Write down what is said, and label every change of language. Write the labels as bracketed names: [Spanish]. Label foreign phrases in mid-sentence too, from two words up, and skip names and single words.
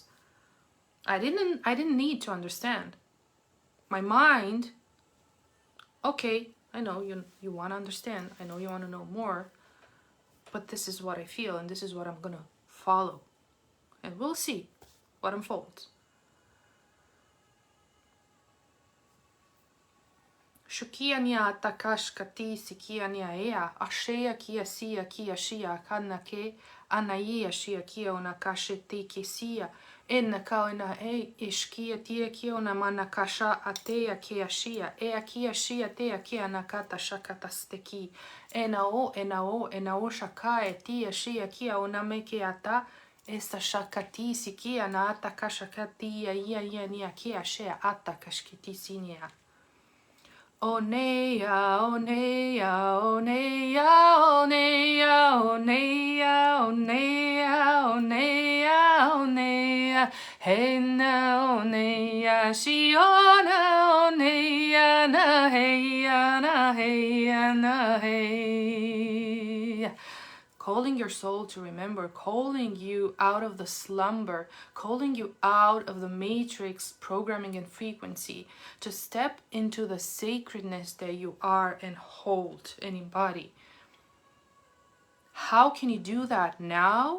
[English] I didn't need to understand. My mind, okay, I know you want to understand. I know you want to know more. But this is what I feel and this is what I'm going to follow. And we'll see what unfolds. Shukia nia takash kati sikia nia ea, ashea kia sia kia shia kanake, anaia shia kia onakashe te kisia, enna kauna e ishkia tia kia ona manakasha atea kia shia, ea kia shia tea kia nakata shakata steki, enao shakae tia shia kia onameke ata, esta shakati sikia na atakashakati ia nia kia shea atakashkiti sinia. Oneya, oneya, oneya, oneya, oneya, oneya, oneya, oneya, hena oneya, shiona oneya, na heya, na heya, na heya. calling your soul to remember, calling you out of the slumber, calling you out of the matrix programming and frequency to step into the sacredness that you are and hold and embody. How can you do that now?